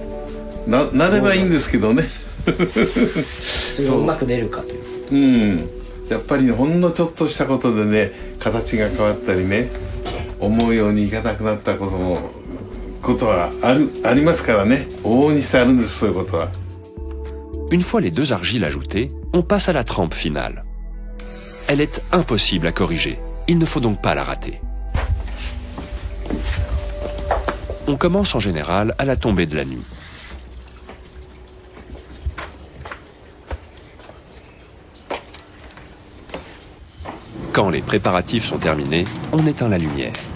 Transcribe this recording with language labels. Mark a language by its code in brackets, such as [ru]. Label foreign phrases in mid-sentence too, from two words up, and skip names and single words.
[ja] なればいいんですけどね。それがうまく出るかという。やっぱりね、ほんのちょっとしたことでね、形が変わったりね、思うようにいかなくなったことはありますからね。往々にしてあるんです、そういうことは。 [fr] Une fois les 2 argiles ajoutées, on passe à la trempe finale. Elle est impossible à corriger. Il ne faut donc pas la rater. On commence en général à la tombée de la nuit. Quand les préparatifs sont terminés, on éteint la lumière.